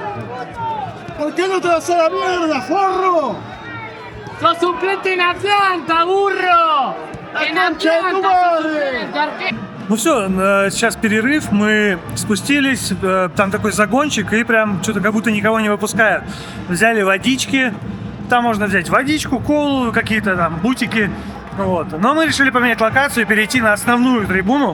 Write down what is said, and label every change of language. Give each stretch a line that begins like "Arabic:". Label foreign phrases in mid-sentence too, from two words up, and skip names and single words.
Spanish: ¿Por qué no te vas a la mierda, forro? ¡Sos suplente en Atlanta, burro! ¡En Atlanta!
Russian: Ну все, сейчас перерыв, мы спустились, там такой загончик, и прям что-то как будто никого не выпускают. Взяли водички, там можно взять водичку, колу, какие-то там бутики, Вот. Но мы решили поменять локацию и перейти на основную трибуну.